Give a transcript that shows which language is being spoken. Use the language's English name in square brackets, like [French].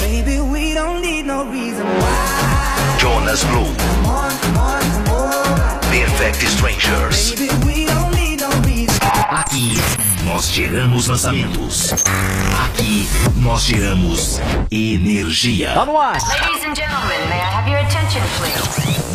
[English] Baby, we don't need no reason why. Jonas Blue, come on, come on, come on. Perfect Strangers. Baby, we don't need no reason. [Portuguese] Aqui nós geramos lançamentos. Aqui nós geramos energia. Tá no ar. [English] Ladies and gentlemen, may I have your attention, please?